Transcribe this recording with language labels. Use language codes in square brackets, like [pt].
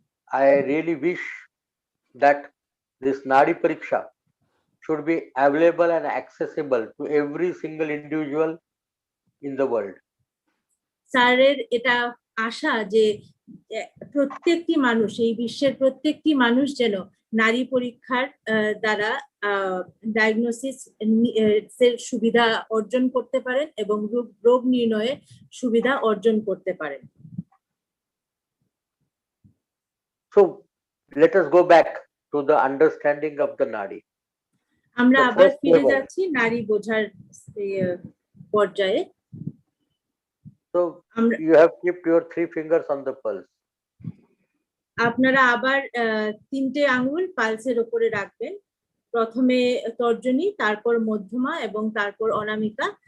[en] I really wish that this Nadi Pariksha should be available and accessible to every single individual in the world. [bn] স্যারের এটা আশা যে প্রত্যেকটি মানুষ, এই বিশ্বের প্রত্যেকটি মানুষ যেন নারী পরীক্ষার দ্বারা ডায়াগনোসিস এর সুবিধা অর্জন করতে পারেন এবং রোগ নির্ণয়ের সুবিধা অর্জন করতে পারেন। [en] So let us go back to the understanding of the Nadi. [bn] আমরা আবার ফিরে যাচ্ছি নারী বোঝার পর্যায়ে। [en] So you have kept your 3 fingers on the pulse. [bn] আপনারা আবার 3টে আঙ্গুল পালসের উপরে রাখবেন, প্রথমে তর্জনী, তারপর মধ্যমা এবং তারপর অনামিকা।